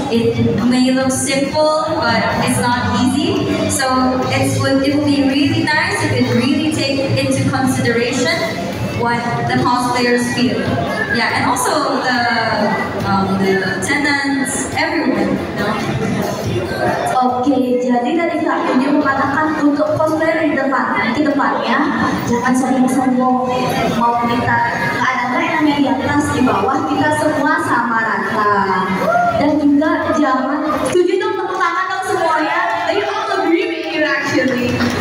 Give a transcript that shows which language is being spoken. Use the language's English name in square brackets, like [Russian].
[English] It may look simple, but it's not easy. So it will be really nice if you really take into consideration what the cosplayers feel. Yeah, and also the attendants, everyone. You know? [Indonesian] Oke, jadi dari Kak Yuni mengatakan untuk cosplayer di kedepannya jangan sering sombong, mau kita ada nggak enaknya di atas di bawah, kita semua sama rata. Dan juga jangan setuju dong, tepuk tangan dong semuanya. [English] They all agree with you actually.